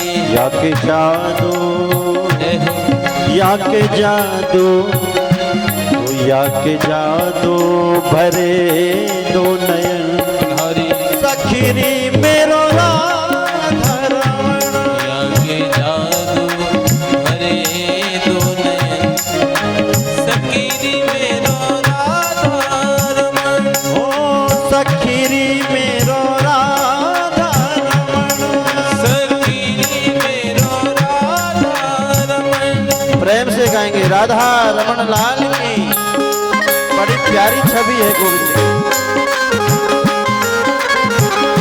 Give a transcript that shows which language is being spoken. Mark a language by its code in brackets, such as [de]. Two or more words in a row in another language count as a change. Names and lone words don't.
[bra] या के जादू या के जादू या के जादू भरे दो नयन हरी सखीरी मेरो राधा रमण या के जादू हरे दो नयन सकीरी मेरो राधा रमण ओ सखीरी मेरो राधा रमण सकीरी मेरो राधा रमण [hi] प्रेम से गाएंगे राधा रमण लाल की बड़ी प्यारी छवि है गोविंद की।